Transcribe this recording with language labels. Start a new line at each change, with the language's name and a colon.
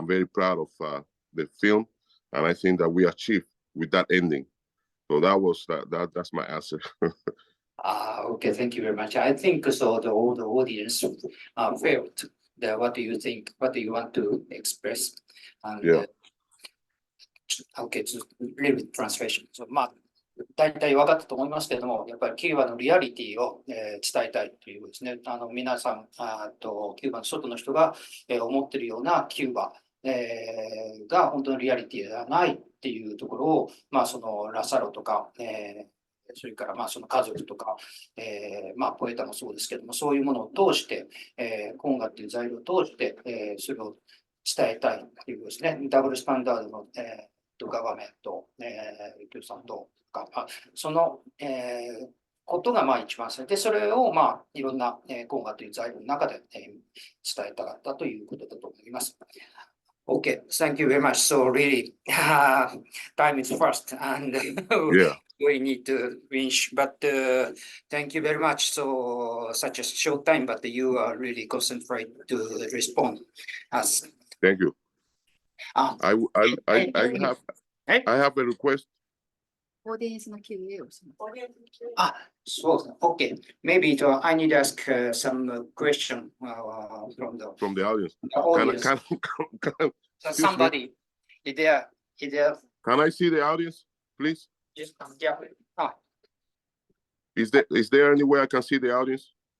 English: I'm very proud of the film, and I think that we achieved with that ending. So that's my answer. Okay, thank you very much. I think so all the audience felt what do you think, what do you want to express? And, Yeah. Okay, so little bit translation.
Japanese: So,大体分かったと思いますけれども、やっぱりキューバのリアリティを、伝えたいというですね、皆さん、キューバの外の人が、思っているようなキューバ、が本当のリアリティではないっていうところを、そのラサロとか、それからその家族とか、ポエタもそうですけども、そういうものを通して、コンガっていう材料を通して、それを伝えたいというですね、ダブルスタンダードの、ガバメント、共産党か、その、ことが一番で、それをいろんな、コンガという材料の中で、伝えたかったということだと思います。
English: Okay, thank you very much. So really, time is fast and Yeah. we need to finish. But thank you very much. So such a short time, but you are really concentrate to respond us. Thank you. Ah. I have a request.
Japanese: オーディエンスの Q&A をします。
English: Ah, so okay. Maybe I need to ask some question from the audience. audience. Can Somebody, is there? Can I see the audience, please? Just yeah. Is there any way I can see the audience?